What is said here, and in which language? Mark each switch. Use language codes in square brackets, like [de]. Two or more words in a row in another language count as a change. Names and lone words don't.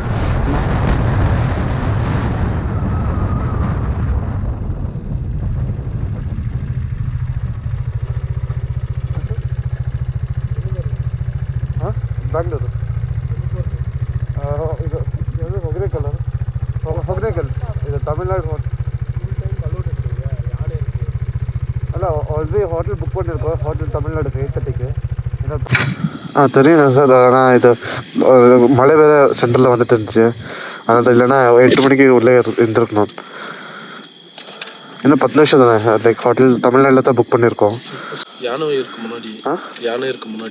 [kn] ಬೆಂಗಳೂರು ಇದು ಹೊಗನೇಕಲ್ ಇದು ತಮಿಳ್ನಾಡು ಅಲ್ಲ [en] already hotel book [kn] பண்ணிருக்கோ ಹೋಟೆಲ್ ತಮಿಳ್ನಾಡು 8:30க்கு. [ta] தெரியும் சார். ஆனால் இது மழை வேறு சென்டரில் வந்துட்டு இருந்துச்சு, அதனால் இல்லைன்னா 8 மணிக்கு உள்ளே இருந்திருக்கணும். இன்னும் 10 நிமிஷம் தானே. [en] like hotel [ta] தமிழ்நாட்டில் தான் புக் பண்ணியிருக்கோம். யானை இருக்கு முன்னாடி. யானை இருக்கு முன்னாடி.